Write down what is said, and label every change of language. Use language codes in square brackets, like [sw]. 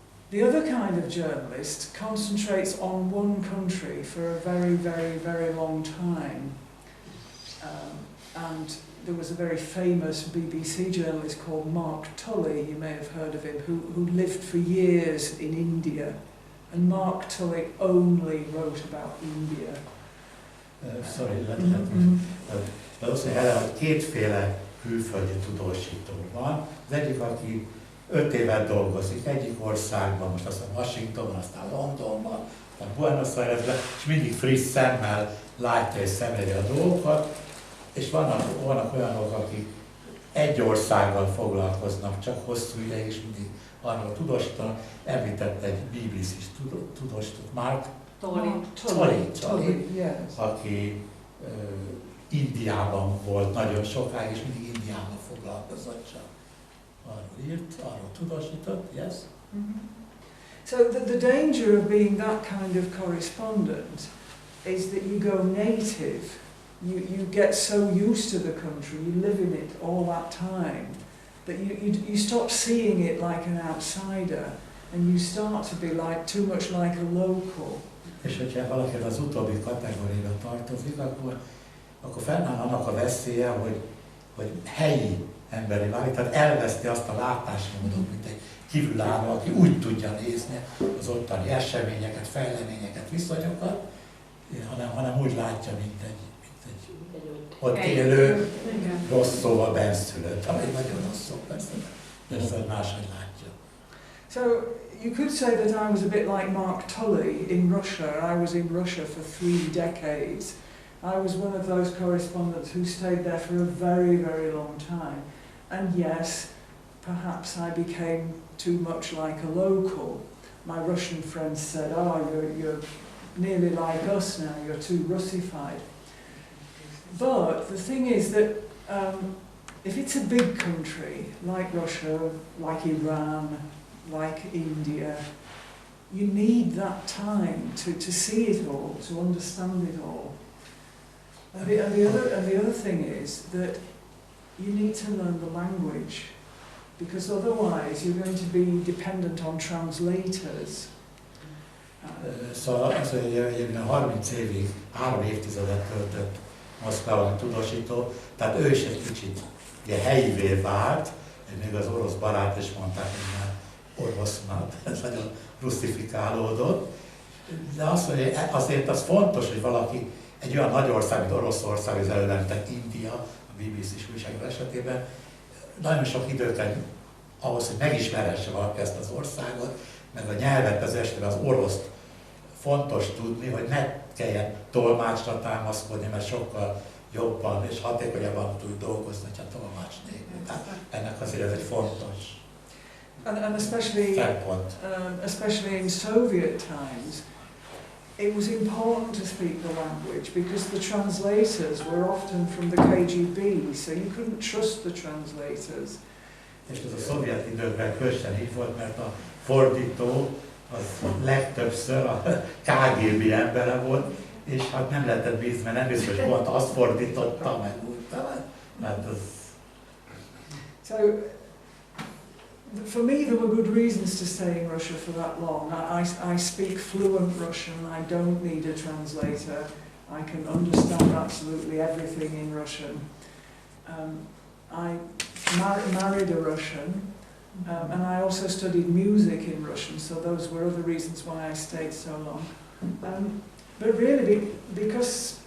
[en] The other kind of journalist concentrates on one country for a very, very, very long time. And there was a very famous BBC journalist called Mark Tully, you may have heard of him, who lived for years in India. And Mark Tully only wrote about India. Sorry, [hu] valószínűleg Helen, hogy kétféle külföldi tudósító van. Az egyik, aki 5 évet dolgozik egyik országban, most aztán Washingtonban, aztán Londonban, aztán Buenos Airesben, és mindig friss szemmel látja és szemléli a dolgokat, és vannak olyanok, akik egy országgal foglalkoznak, csak hosszú ideig, és mindig arról tudósítanak. Említett egy BBC-s tudósítót, Mark Tully, aki Indiában volt nagyon sokáig, és mindig Indiában foglalkozott, csak arról írt, arról tudósított, [en] yes? Mm-hmm. So the danger of being that kind of correspondent is that you go native, you get so used to the country, you live in it all that time, that you stop seeing it like an outsider, and you start to be like too much like a local. [hu] És hogyha valaki az utóbbi kategóriába tartozik, akkor fennáll annak a veszélye, hogy helyi emberi válik, tehát elveszti azt a látásmódot, mint egy kívülálló, aki úgy tudja nézni az ottani eseményeket, fejleményeket, viszonyokat, hanem úgy látja, mint egy ott élő, rossz szóval benszülött, ami nagyon rossz szó, persze máshogy látja. [en] So you could say that I was a bit like Mark Tully in Russia. I was in Russia for 3 decades. I was one of those correspondents who stayed there for a very, very long time. And yes, perhaps I became too much like a local. My Russian friends said, "Oh, you're nearly like us now, you're too Russified." But the thing is that if it's a big country, like Russia, like Iran, like India, you need that time to see it all, to understand it all. And the other thing is that you need to learn the language, because otherwise you're going to be dependent on translators. [hu] Szóval az, hogy 30 évig, 3 évtizedet töltött Moszkvában tudósító, tehát ő is egy kicsit helyivé vált, még az orosz barát is mondták, hogy már orosz, ez nagyon russzifikálódott. De azt mondja, hogy azért az fontos, hogy valaki egy olyan nagy ország, mint Oroszország, az előlemtek India, a BBC-s újságíró esetében, nagyon sok idő kell ahhoz, hogy megismerhesse valaki ezt az országot, meg a nyelvet az esetben az oroszt fontos tudni, hogy ne kelljen tolmácsra támaszkodni, mert sokkal jobban és hatékonyabban tud dolgozni, ha tolmács nélkül. Tehát ennek azért ez egy fontos [en] and [hu] szempont. [en] Especially in Soviet times, it was important to speak the language because the translators were often from the KGB, so you couldn't trust the translators. [hu] És ez a szovjet időkben különösen így volt, mert a fordító az legtöbbször a KGB embere volt, és hát nem lehetett bízni, mert nem biztos, hogy pont azt fordította, meg úgy, mert az... [en] So, for me there were good reasons to stay in Russia for that long. I speak fluent Russian, I don't need a translator. I can understand absolutely everything in Russian. I married a Russian, and I also studied music in Russian, so those were other reasons why I stayed so long. But really, because